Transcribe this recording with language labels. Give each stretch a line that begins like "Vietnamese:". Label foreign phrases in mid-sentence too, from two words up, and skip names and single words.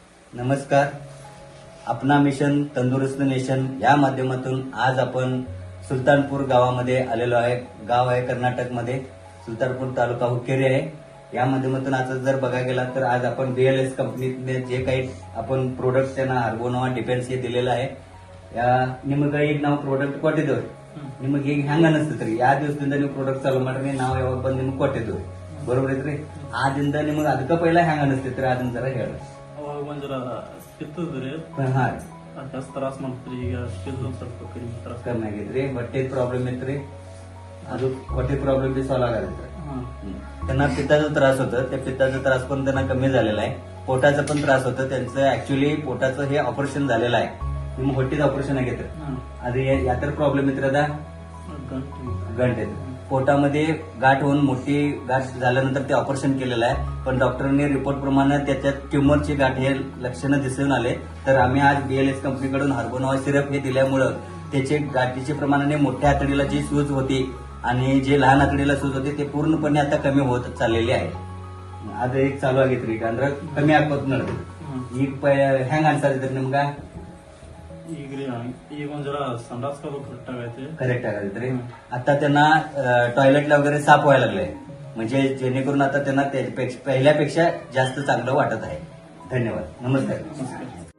Marathi: नमस्कार. अपना मिशन तंदुरुस्त नेशन या माध्यमातून आज आपण सुलतानपूर गावामध्ये आलेलो आहे. गाव आहे कर्नाटकमध्ये, सुलतानपूर तालुका हुक्केरी आहे. या माध्यमातून आज जर बघायला गेला तर आज आपण BLS कंपनीने जे काही आपण प्रोडक्ट त्यांना हार्बोनोवा डिफेन्स हे दिलेलं आहे.
Kannada: ನಿಮಗೆ ಈಗ ನಾವು ಪ್ರಾಡಕ್ಟ್ ಕೊಟ್ಟಿದ್ದೇವೆ. ನಿಮಗೆ ಈಗ ಹೆಂಗ ಅನಿಸ್ತೈತ್ರಿ? ಯಾವ ದಿವಸದಿಂದ ನೀವು ಪ್ರಾಡಕ್ಟ್ ಚಾಲೂ ಮಾಡ್ರಿ, ನಾವು ಯಾವಾಗ ಬಂದು ನಿಮ್ಗೆ ಕೊಟ್ಟಿದ್ದೇವೆ, ಬರೋಬ್ರ ಐತ್ರಿ? ಆದಿಂದ ನಿಮಗೆ ಅದಕ್ಕೆ ಪೈಲ ಹೆಂಗ ಅನಿಸ್ತೈತ್ರಿ ಅದನ್ನ ಜರ ಹೇಳ್ರಿ. ಅವಾಗ ಒಂದರ ಕಿತ್ತದ್ರಿ ಹಾ ರೀ, ಜಾಸ್ತಿ ತ್ರಾಸ ಮಾಡ್ತೀರಿ. ಈಗ ಕಿದ್ದು ಸ್ವಲ್ಪ ಕಡಿಮೆ ತ್ರಾಸ ಕಮ್ಮಿ ಆಗೈತ್ರಿ. ಹೊಟ್ಟೆ ಪ್ರಾಬ್ಲಮ್ ಇತ್ರಿ, ಅದು ಹೊಟ್ಟೆ ಪ್ರಾಬ್ಲಮ್ ಬಿ ಸಾಲ್ವ್ ಆಗೈತ್ರಿ.
Marathi: त्यांना पित्ताचा त्रास होतं, त्या पित्ताचा त्रास पण त्यांना कमी झालेला आहे. पोटाचा पण त्रास होतं त्यांचं. ऍक्च्युली पोटाचं हे ऑपरेशन झालेलं आहे.
Kannada: ನಿಮ್ಮ ಹೊಟ್ಟಿದ ऑपरेशन ಆಗೈತ್ರಿ. ಅದು ಯಾತರ प्रॉब्लेम ಇತ್ರಿ?
Marathi: ಅದ गंठ पोटामध्ये गाठ होऊन मोठी गाठ झाल्यानंतर ते ऑपरेशन केलेलं आहे. पण डॉक्टरांनी रिपोर्ट प्रमाणे त्याच्यात ट्युमरची गाठ हे लक्षणं दिसून आले. तर आम्ही आज BLS कंपनीकडून हार्बोनोवा सिरप हे दिल्यामुळं त्याचे गाठीच्या प्रमाणाने मोठ्या आतडीला जी सूज होती आणि जे लहान आतडीला सूज होती ते पूर्णपणे आता कमी होत चाललेली आहे.
Kannada: ಅದು ಈಗ ಚಾಲು ಆಗೈತ್ರಿ. ಈಗ ಅಂದ್ರೆ ಕಮ್ಮಿ ಆಗ್ಬೋದು ನೋಡ್ರಿ. ಈಗ ಹೆಂಗ ಅನ್ಸಾದ್ರಿ ನಿಮ್ಗ? ಈಗ ಒಂದ್ ಜರ ಸಂಡಾಸ್ಕೋದು करेक्ट ಆಗೈತ್ರಿ.
Marathi: आता त्यांना टॉयलेटला वगैरे साफ व्हायला लागले, म्हणजे जेणेकरून आता त्यांना पहिल्यापेक्षा जास्त चांगलं वाटत आहे. धन्यवाद. नमस्कार.